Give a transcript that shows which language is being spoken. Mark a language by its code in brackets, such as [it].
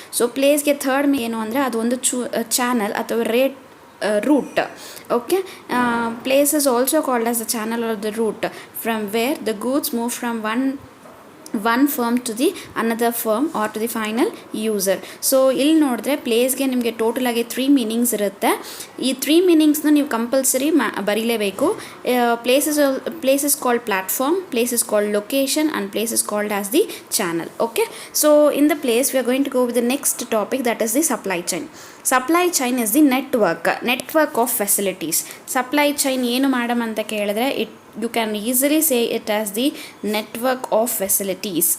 [kn] So ಪ್ಲೇಸ್ಗೆ third ಏನು ಅಂದರೆ ಅದು ಒಂದು ಚಾನಲ್ ಅಥವಾ route. [en] Okay, place is also called as the channel or the route from where the goods move from one firm to the another firm or to the final user. [kn] So ಇಲ್ಲಿ ನೋಡಿದ್ರೆ ಪ್ಲೇಸ್ಗೆ ನಿಮಗೆ total ಆಗಿ 3 meanings ಇರುತ್ತೆ. ಈ 3 ಮೀನಿಂಗ್ಸ್ನ ನೀವು compulsory ಬರೀಲೇಬೇಕು. [en] Place is called platform, place is called location and place is called as the channel. Okay, so in the place we are going to go with the next topic, that is the supply chain. Supply chain is the network of facilities. [kn] Supply chain ಏನು madam ಅಂತ ಕೇಳಿದ್ರೆ [en] you can easily say it as the network of facilities.